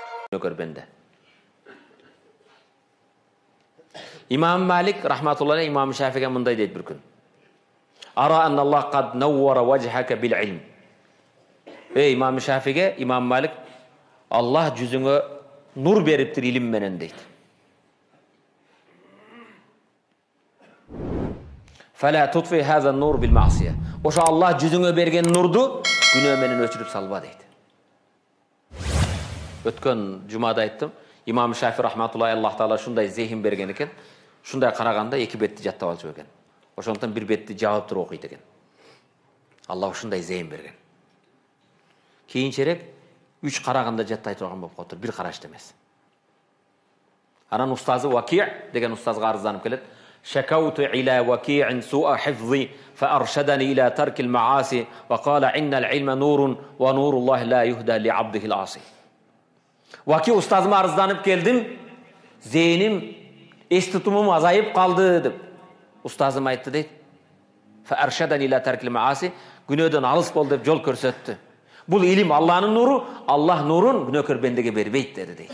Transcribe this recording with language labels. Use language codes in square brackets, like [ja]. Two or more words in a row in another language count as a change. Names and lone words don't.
[ky] көрбенде. Имам Малик рахматуллахи имам Шафиге мындай дейт bir күн. [ar] أرى أن الله قد نوّر وجهك بالعلم. [ky] Имам Шафиге, имам Малик, Аллах жүзүңө нур бериптир илим менен дейт. [ar] فلا تطفئ هذا النور بالمعصية. [ky] Ошо Аллах жүзүңө берген нурду күнөө менен өчүрүп салба дейт. Өткөн жумада айттым, имам Шафи рахматуллахи Аллах таала шундай зехин берген экен, шундай караганда эки бетти жаттап алчу экен. Ошондон бир бетти жаап туруп окуйт экен. Аллах ушундай зейин берген. Кийинчерээк 3 караганда жаттай турган болуп калыптыр, бир карашта эмес. Анан устазы Ваки' деген устазга арызданып келет. [ar] شكوت إلى وكيعٍ سوء حفظي فأرشدني إلى ترك المعاصي وقال إن العلم نورٌ ونور الله لا يهدى لعبده العاصي. [ky] Ваки устазыма арызданып келдим, зейним, эститумум азайып калды деп. Устазым айтты дейт. [ar] فأرشدني إلى ترك المعاصي, [ky] күнөөдөн алыс бол деп жол көрсөттү. Бул илим Аллахнын нуру, Аллах нурун күнөөкөр бендеге бербейт деди дейт.